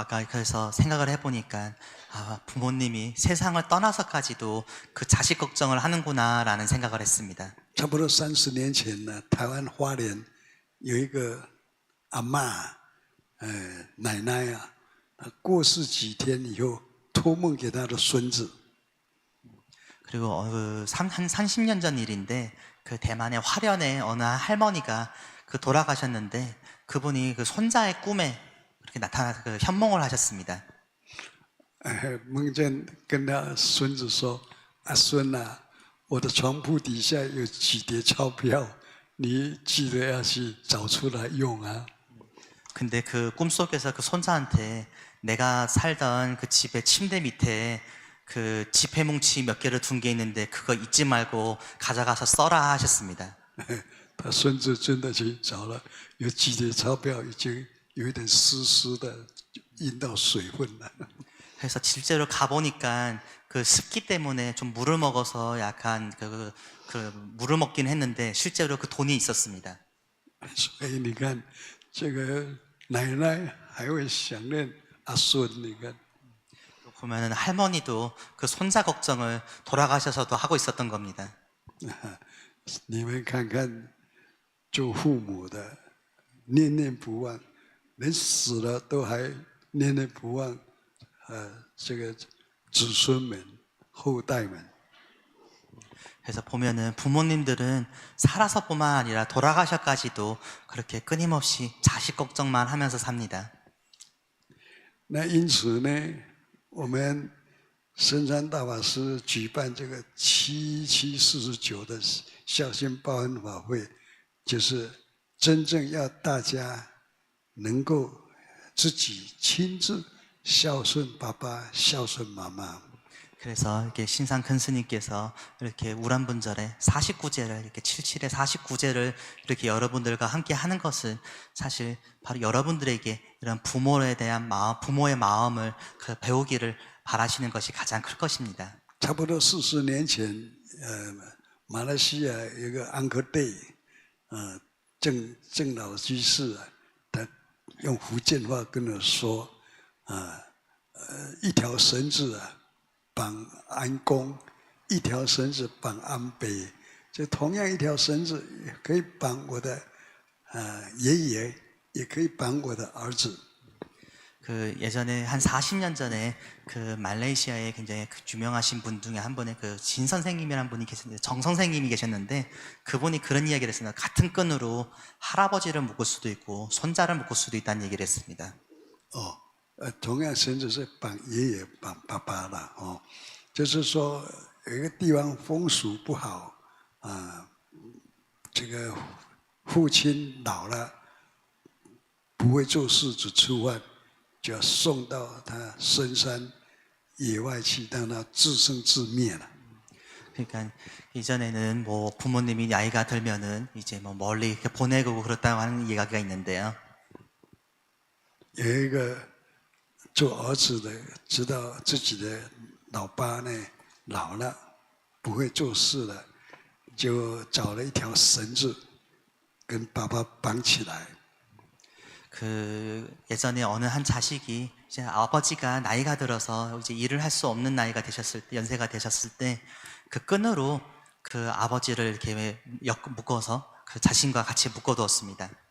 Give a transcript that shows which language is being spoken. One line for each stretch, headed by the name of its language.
Korean: 그래서 생각을 해보니까 부모님이 세상을 떠나서까지도 그 자식 걱정을 하는구나라는 생각을 했습니다.
Chinese: 差不多30年前呢，台湾花莲有一个阿嬷，奶奶啊，她过世几天以后，托梦给她的孙子。
Korean: 그리고 한 30년 전 일인데, 그 대만의 화련에 어느 할머니가 그 돌아가셨는데, 그분이 그 손자의 꿈에 그렇게 나타나서 그 현몽을 하셨습니다.
Chinese: 梦见跟他孙子说：“阿孙啊，我的床铺底下有几叠钞票，你记得要去找出来用啊。”
Korean: 근데 그 꿈속에서 그 손자한테, 내가 살던 그 집의 침대 밑에 그 지폐 뭉치 몇 개를 둔 게 있는데 그거 잊지 말고 가져가서 써라 하셨습니다.
Chinese: 他孙子真的去找了，有几叠钞票已经有一点湿湿的，印到水分了。
Korean: 그래서 실제로 가보니까 그 습기 때문에 좀 물을 먹어서 약간 그 물을 먹긴 했는데 실제로 그 돈이 있었습니다.
Chinese: 所以你看，这个奶奶还会想念阿孙，你看。
Korean: 보면은 할머니도 그 손자 걱정을 돌아가셔서도 하고 있었던 겁니다.
Chinese: 你们看看，做父母的念念不忘，连死了都还念念不忘，这个子孙们、后代们。
Korean: 그래서 보면은 부모님들은 살아서뿐만 아니라 돌아가셔까지도 그렇게 끊임없이 자식 걱정만 하면서 삽니다.
Chinese: 那因此呢，我们深山大法师举办这个7749的孝心报恩法会，就是真正要大家能够自己亲自孝顺爸爸、孝顺妈妈。
Korean: 그래서 이렇게 신상 큰 스님께서 이렇게 우란분절에 49제를 이렇게 77의 49제를 이렇게 여러분들과 함께 하는 것은 사실 바로 여러분들에게 이런 부모에 대한 마음, 부모의 마음을 배우기를 바라시는 것이 가장 클 것입니다.
Chinese: 差不多40年前，马来西亚有一个安科 day， 郑老居士啊，他用福建话跟我说，一条绳子啊绑安公，一条绳子绑安北，就同样一条绳子也可以绑我的爷爷，也可以绑我的儿子。
Korean: 그 예전에 한 40년 전에 그 말레이시아에 굉장히 유명하신 분 중에 한 분의 그 진 선생님이라는 분이 계셨는데 정 선생님이 계셨는데 그분이 그런 이야기를 했습니다. 같은 끈으로 할아버지를 묶을 수도 있고 손자를 묶을 수도 있다는 얘기를 했습니다.
Chinese: 同样绳子是绑爷爷、绑爸爸了就是说有一个地方风俗不好这个父亲老了不会做事，只吃饭。就要送到他深山野外去，让他自生自灭了。
Korean: 그러니까 이전에는 뭐 부모님이 나이가 들면은 이제 뭐 멀리 이렇게 보내고 그렇다고 하는 이야기가 있는데요.
Chinese: 有一个做儿子的知道自己的老爸呢老了不会做事了，就找了一条绳子跟爸爸绑起来。
Korean: 그 예전에 어느 한 자식이 이제 아버지가 나이가 들어서 이제 일을 할 수 없는 나이가 되셨을 때 연세가 되셨을 때 그 끈으로 그 아버지를 이렇게 묶어서 그 자신과 같이 묶어두었습니다.